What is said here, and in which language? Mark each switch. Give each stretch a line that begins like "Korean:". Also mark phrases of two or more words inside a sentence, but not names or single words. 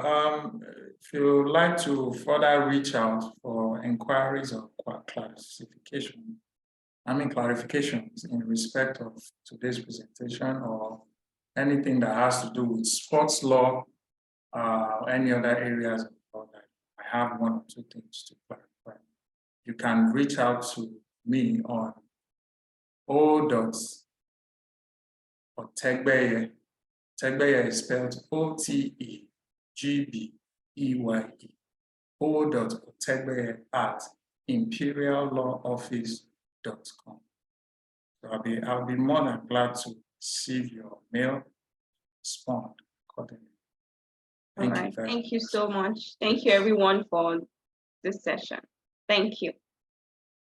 English: If you would like to further reach out for inquiries or clarifications in respect of today's presentation or anything that has to do with sports law, any other areas of law that I have 1 or 2 things to clarify, you can reach out to me on o.otegbeye. Tegbeye is spelled O-T-E-G-B-E-Y-E. o.otegbeye@imperiallawoffice.com. So I'll be more than glad to receive your mail, respond accordingly. All right, thank you so much. Thank you everyone for this session. Thank you. Thank you.